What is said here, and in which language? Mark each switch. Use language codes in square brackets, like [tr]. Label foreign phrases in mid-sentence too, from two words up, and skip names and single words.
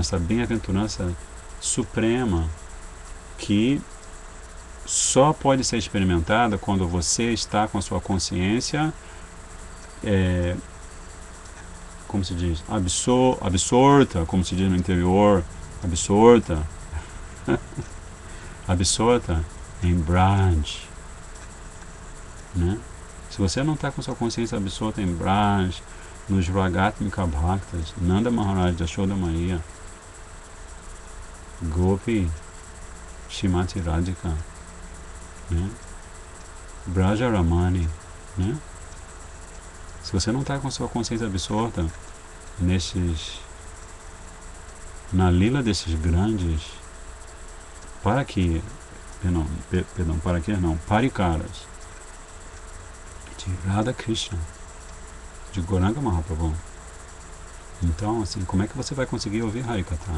[pt] Nessa bem-aventurança suprema que só pode ser experimentada quando você está com a sua consciência como se diz? Absorta, como se diz no interior, absorta em Braj, né? Se você não está com sua consciência absorta em Braj, nos [sa] Ragatmika Bhaktas, [pt] Nanda Maharaj, Yashoda Maria, Gopi, Shrimati Radhika, né? Braja Ramani, né? Se você não está com sua consciência absorta na lila desses grandes parikaras de Radha Krishna, de Gauranga Mahaprabhu, então, assim, como é que você vai conseguir ouvir Harikatha?